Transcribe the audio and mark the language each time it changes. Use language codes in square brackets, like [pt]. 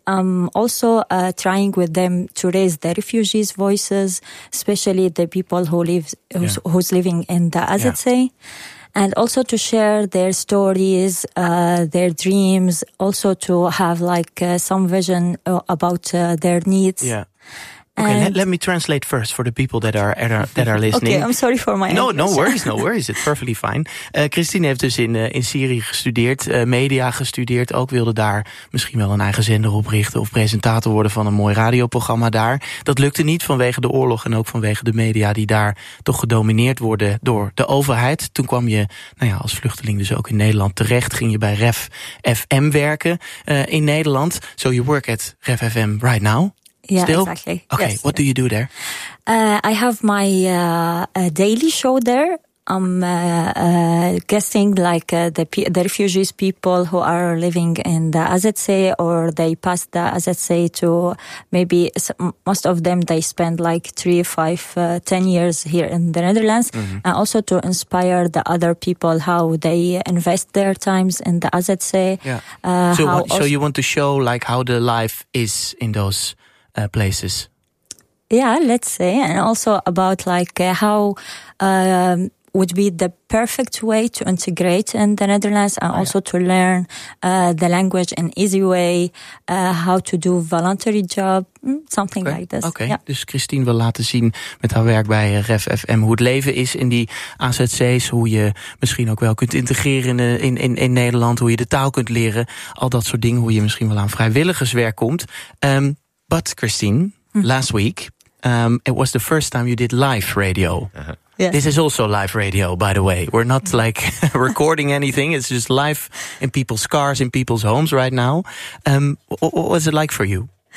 [en] I'm also trying with them to raise the refugees' voices, especially the people who who's living in the Azadsi, and also to share their stories, their dreams, also to have like some vision about their needs. Yeah. Okay, and let me translate first for the people that are listening. Okay, I'm sorry for my English. No worries. It's perfectly fine. [nl] Christine heeft dus in Syrië gestudeerd, media gestudeerd. Ook wilde daar misschien wel een eigen zender oprichten of presentator worden van een mooi radioprogramma daar. Dat lukte niet vanwege de oorlog en ook vanwege de media die daar toch gedomineerd worden door de overheid. Toen kwam je, nou ja, als vluchteling dus ook in Nederland terecht. Ging je bij Ref FM werken in Nederland. [en] So you work at Ref FM right now. Yeah, still? Exactly. Okay, yes, what do you do there? I have my daily show there. I'm guessing like the refugees people who are living in the Azadsi or they pass the Azadsi to maybe most of them, they spend like 3, 5, 10 years here in the Netherlands. Mm-hmm. And also to inspire the other people how they invest their times in the Azadsi. Yeah. So you want to show like how the life is in those places. Yeah, let's say. And also about like how would be the perfect way to integrate in the Netherlands and also to learn the language in easy way, how to do voluntary job, something like this. Okay, yeah. [nl] Dus Christine wil laten zien met haar werk bij Ref FM hoe het leven is in die AZC's, hoe je misschien ook wel kunt integreren in Nederland, hoe je de taal kunt leren, al dat soort dingen, hoe je misschien wel aan vrijwilligerswerk komt. [en] But Christine, last week, it was the first time you did live radio. Uh-huh. Yes. This is also live radio, by the way. We're not like recording anything. It's just live in people's cars, in people's homes right now. What was it like for you?